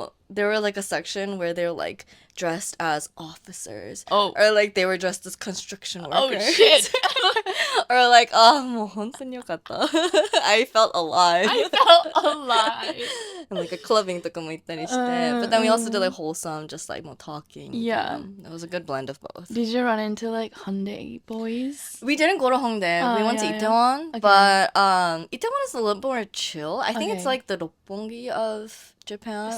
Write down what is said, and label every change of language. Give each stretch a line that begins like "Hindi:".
English: there were like a section where they're like dressed as officers. Oh. Or like they were dressed as construction workers. Oh shit. Or like,
Japanese: もう本当によかった.
English: I felt alive. I felt alive. And like a clubbing
Japanese: とかも行ったりして.
English: But then we also did like wholesome, just like more talking. Yeah. It was a good blend of both. Did you run into like Hyundai boys? We didn't go to Hongdae. We went to Itaewon. Okay. But Itaewon is a little more chill. I think it's Okay. like the Roppongi of Japan.